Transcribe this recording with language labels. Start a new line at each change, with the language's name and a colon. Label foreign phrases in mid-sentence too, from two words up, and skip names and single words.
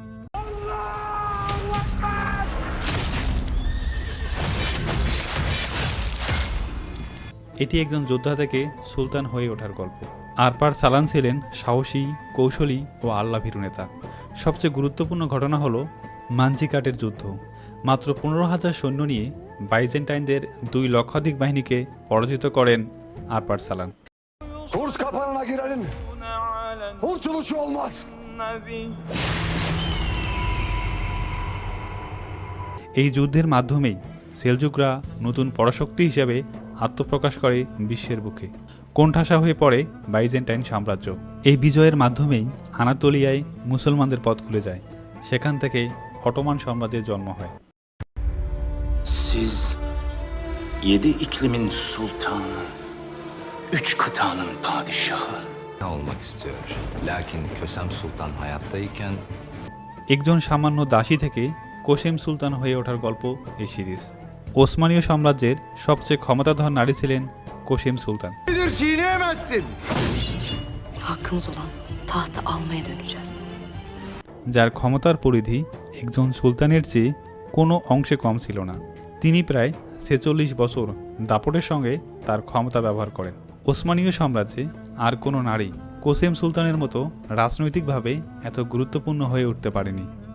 Bangla: এটি একজন যোদ্ধা থেকে সুলতান হয়ে ওঠার গল্প। আরপার সালান ছিলেন সাহসী, কৌশলী ও আল্লাভীরু নেতা। সবচেয়ে গুরুত্বপূর্ণ ঘটনা হলো মানজিকাটের যুদ্ধ। মাত্র 15,000 সৈন্য নিয়ে বাইজেন্টাইনদের 2 লক্ষাধিক বাহিনীকে পরাজিত করেন আরপার সালান।
Turkish: Kurs kapanına girelim. Kurtuluşu olmaz.
Bangla: এই যুদ্ধের মাধ্যমেই সেলজুকরা নতুন পরাশক্তি হিসেবে আত্মপ্রকাশ করে বিশ্বের বুকে। কোণঠাসা হয়ে পড়ে বাইজেন্টাইন সাম্রাজ্য। এই বিজয়ের মাধ্যমেই আনাতোলিয়ায় মুসলমানদের পথ খুলে যায়। সেখান থেকে অটোমান সাম্রাজ্যের জন্ম হয়।
Turkish: Siz 7 iklimin sultanı, 3 kıtanın padişahı olmak istiyor. Lakin Kösem Sultan hayattayken
Bangla: একজন সামান্য দাসী থেকে কোসেম সুলতান হয়ে ওঠার golp এই সিরিজ। ওসমানীয় সাম্রাজ্যের সবচেয়ে ক্ষমতাধর নারী ছিলেন কোসেম সুলতান।
Turkish: Çiğneyemezsin. Hakkımız olan tahtı almaya döneceğiz.
Bangla: যার ক্ষমতার পরিধি একজন সুলতানের চেয়ে কোনো অংশে কম ছিল না। তিনি প্রায় 46 বছর দাপটের সঙ্গে তার ক্ষমতা ব্যবহার করেন। ওসমানীয় সাম্রাজ্যে আর কোনো নারী কোসেম সুলতানের মতো রাজনৈতিকভাবে এত গুরুত্বপূর্ণ হয়ে উঠতে পারেনি।